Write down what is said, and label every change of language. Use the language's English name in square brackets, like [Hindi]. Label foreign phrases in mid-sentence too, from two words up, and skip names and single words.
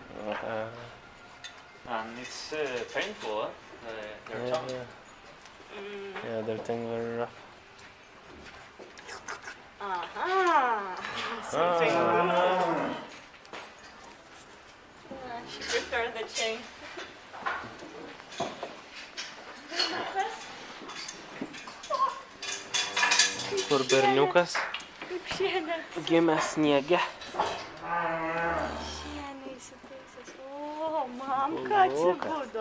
[English] And it's painful, their tongue. Yeah, their tongue very rough. Aha! Something. She prefers the chain. [Lithuanian] Kur berniukas Kaip šiandien. gimė sniege. Šiandien įsitaisęs. O, mamka atsibudo.